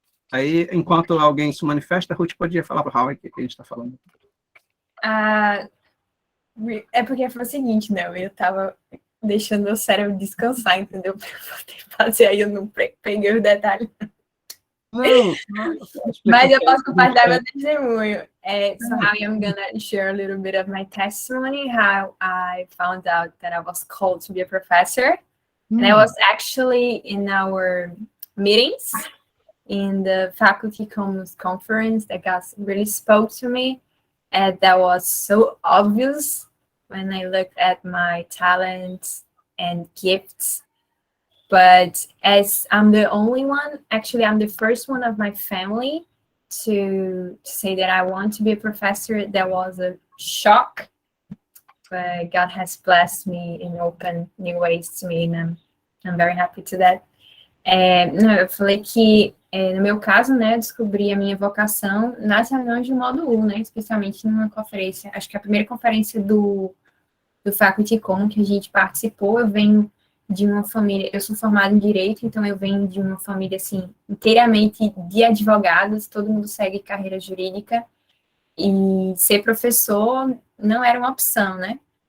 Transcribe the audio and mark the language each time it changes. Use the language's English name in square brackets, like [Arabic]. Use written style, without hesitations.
[Portuguese] Aí, enquanto alguém se manifesta, a Ruth podia falar para o Raul o que a gente está falando. É porque foi o seguinte, né? Eu estava deixando meu cérebro descansar, entendeu? Para poder fazer, aí eu não peguei os detalhes. Não, Mas eu posso compartilhar meu testemunho. [English] So how I'm gonna share a little bit of my testimony, how I found out that I was called to be a professor. And I was actually in our meetings in the Faculty Commons Conference that God really spoke to me. And that was so obvious when I looked at my talents and gifts. But as I'm the only one, actually, I'm the first one of my family to say that I want to be a professor. That was a shock, but God has blessed me and opened new ways to me, and I'm very happy to that. [Portuguese] Eu falei que, no meu caso, né, eu descobri a minha vocação nas reuniões de módulo 1, né, especialmente numa conferência, acho que a primeira conferência do Faculty Com que a gente participou, eu venho de uma família, eu sou formada em Direito, então eu venho de uma família, assim, inteiramente de advogados, todo mundo segue carreira jurídica, e ser professor não era uma opção, né?